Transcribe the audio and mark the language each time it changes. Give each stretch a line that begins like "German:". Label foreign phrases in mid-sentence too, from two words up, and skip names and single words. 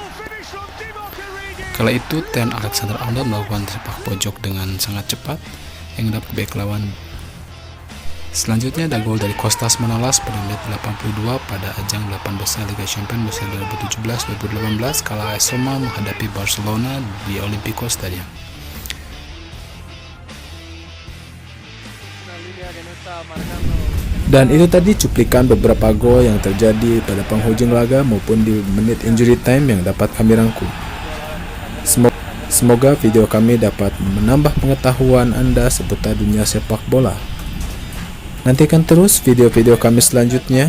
Indonesian: Kala itu, Trent Alexander-Arnold melakukan sepak pojok dengan sangat cepat yang dapat back lawan. Selanjutnya ada gol dari Kostas Manolas pada menit 82 pada ajang 8 besar Liga Champions musim 2017-2018 kala AS Roma menghadapi Barcelona di Olimpico Stadium.
Spanish: Una línea que no está marcando
Indonesian: Dan itu tadi cuplikan beberapa gol yang terjadi pada penghujung laga maupun di menit
English: injury time
Indonesian: yang dapat kami rangkum. Semoga video kami dapat menambah pengetahuan Anda seputar dunia sepak bola. Nantikan terus video-video kami selanjutnya.